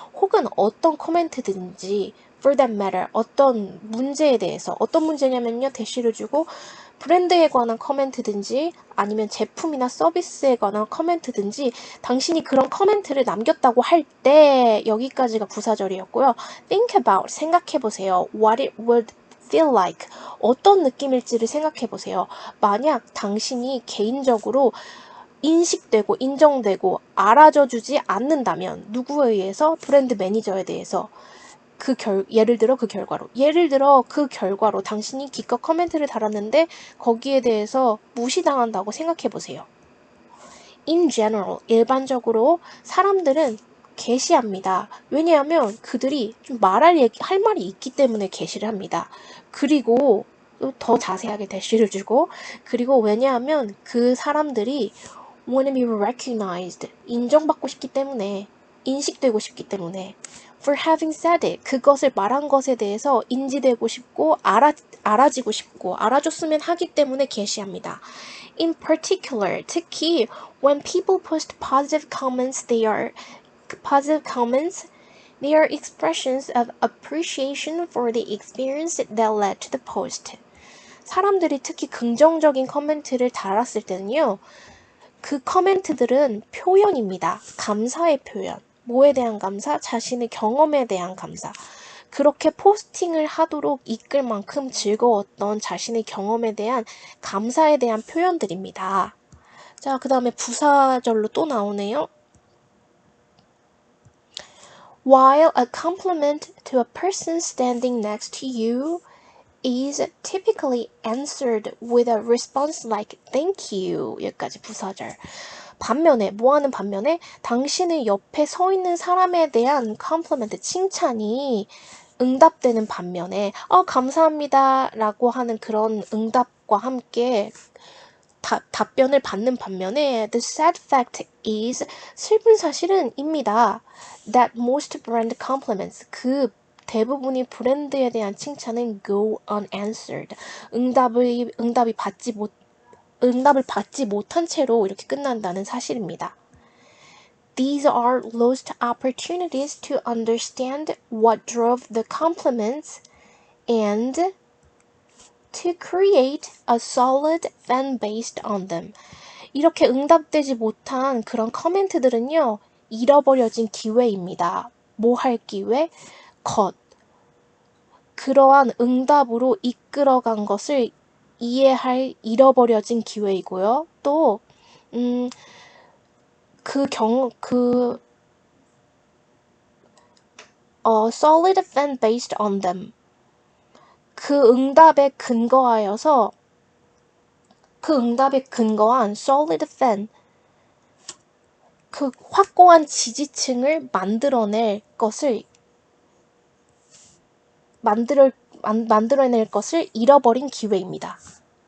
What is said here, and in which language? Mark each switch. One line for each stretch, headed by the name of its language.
Korean: 혹은 어떤 커멘트든지
English: for that matter,
Korean: 어떤 문제에 대해서 어떤 문제냐면요, 대시를 주고 브랜드에 관한 커멘트든지 아니면 제품이나 서비스에 관한 커멘트든지 당신이 그런 커멘트를 남겼다고 할 때 여기까지가 부사절이었고요.
English: Think about,
Korean: 생각해보세요.
English: What it would feel like,
Korean: 어떤 느낌일지를 생각해보세요. 만약 당신이 개인적으로 인식되고 인정되고 알아줘주지 않는다면 누구에 의해서? 브랜드 매니저에 대해서. 예를 들어 그 결과로 당신이 기껏 커멘트를 달았는데 거기에 대해서 무시당한다고 생각해보세요.
English: In general,
Korean: 일반적으로 사람들은 게시합니다. 왜냐하면 그들이 좀 할 말이 있기 때문에 게시를 합니다. 그리고 더 자세하게 대시를 주고, 그리고 왜냐하면 그 사람들이
English: want to be recognized,
Korean: 인정받고 싶기 때문에, 인식되고 싶기 때문에,
English: for having said it,
Korean: 그것을 말한 것에 대해서 인지되고 싶고 알아지고 싶고 알아줬으면 하기 때문에 게시합니다.
English: In particular,
Korean: 특히
English: when people post positive comments, they are expressions of appreciation for the experience that led to the post.
Korean: 사람들이 특히 긍정적인 커멘트를 달았을 때는요, 그 커멘트들은 표현입니다. 감사의 표현. 뭐에 대한 감사? 자신의 경험에 대한 감사. 그렇게 포스팅을 하도록 이끌 만큼 즐거웠던 자신의 경험에 대한 감사에 대한 표현들입니다. 자, 그 다음에 부사절로 또 나오네요.
English: While a compliment to a person standing next to you is typically answered with a response like thank you.
Korean: 여기까지 부사절. 반면에 뭐하는 반면에 당신의 옆에 서 있는 사람에 대한 compliment, 칭찬이 응답되는 반면에 감사합니다 라고 하는 그런 응답과 함께 답변을 받는 반면에
English: the sad fact is,
Korean: 슬픈 사실은입니다.
English: that most brand compliments,
Korean: 그 대부분이 브랜드에 대한 칭찬은
English: go unanswered,
Korean: 응답을 받지 못한 채로 이렇게 끝난다는 사실입니다.
English: These are lost opportunities to understand what drove the compliments and to create a solid fan based on them.
Korean: 이렇게 응답되지 못한 그런 커멘트들은요, 잃어버려진 기회입니다. 뭐 할 기회? 그러한 응답으로 이끌어간 것을 이해할 잃어버려진 기회이고요. 또
English: solid fan based on them,
Korean: 그 응답에 근거한 solid fan, 그 확고한 지지층을 만들어낼 것을 잃어버린 기회입니다.